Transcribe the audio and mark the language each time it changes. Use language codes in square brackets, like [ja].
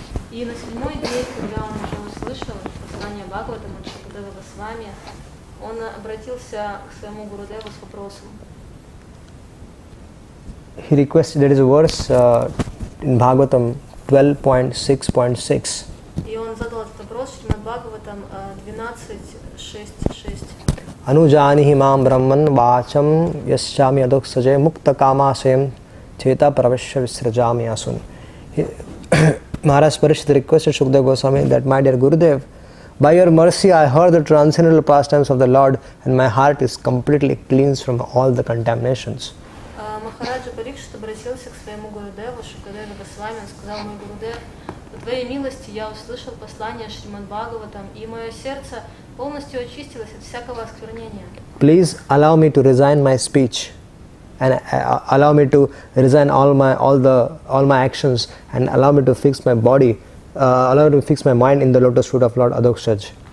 [ru] И на 7-й день, когда он уже услышал послание Бхагаватама от Шукадева Госвами, он обратился к своему Гурудеву с вопросом. [en] He requested, there is a verse in Bhagavatam 12.6.6. [ru] И он задал этот вопрос в Шримад Бхагаватам 12.6.6. [sa] Anujanihi mam brahman vacham yasyami adok saje mukta kamasayam cheta pravashya visrajami asun. [en] Maharaj Parikshit requested Shukadeva Goswami that, my dear Gurudev, by your mercy I heard the transcendental pastimes of the Lord and my heart is completely cleansed from all the contaminations. [ru] Махараджа Парикшит обратился к своему Гурудеву Шукадеве Госвами. Он сказал: мой Гурудев, по твоей милости я услышал послание Шримад Бхагаватам, и мое сердце полностью очистилось от всякого осквернения. [en] Please allow me to resign my speech and allow me to resign all my actions and allow me to fix my body, allow me to fix my mind in the lotus feet of Lord Adokshaj.